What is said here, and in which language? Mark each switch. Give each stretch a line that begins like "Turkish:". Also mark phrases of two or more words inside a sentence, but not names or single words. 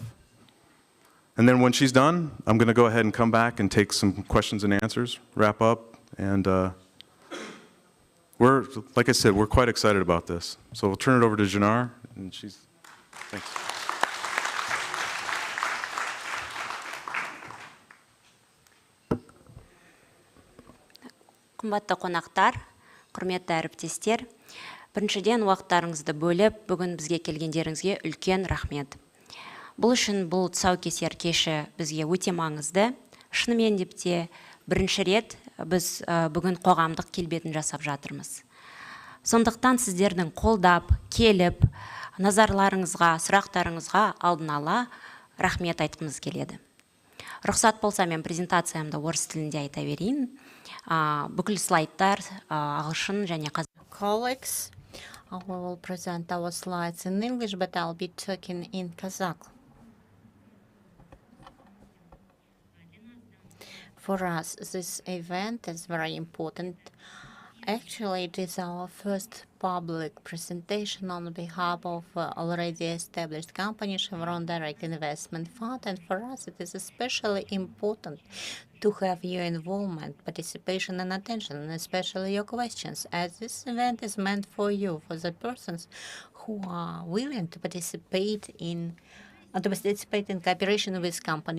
English: And then when she's done, I'm going to go ahead and come back and take some questions and answers, wrap up, and like I said, we're quite excited about this. So we'll turn it over to Janar, and thanks.
Kazakh: Қымбатты қонақтар, құрметті әріптестер, біріншіден уақыттарыңызды бөліп, бүгін бізге келгендеріңізге үлкен рахмет. Бұл үшін бұл тұсаукесер кеші бізге өте маңызды. Шынымен де бірінші рет біз бүгін қоғамдық келбетін жасап жатырмыз. Сондықтан сіздердің қолдап, келіп, назарларыңызға, сұрақтарыңызға алдын ала рахмет айтқымыз келеді. Рұқсат болса, мен презентациямды орыс тілінде айта берейін. Бүкіл слайдтар ағылшын және қазақ.
English: Colleagues, we will present our slides in English, but I'll be talking in Kazakh. For us, this event is very important. Actually, it is our first public presentation on behalf of already established company, Chevron Direct Investment Fund, and for us it is especially important to have your involvement, participation and attention, and especially your questions, as this event is meant for you, for the persons who are willing to participate in cooperation with company.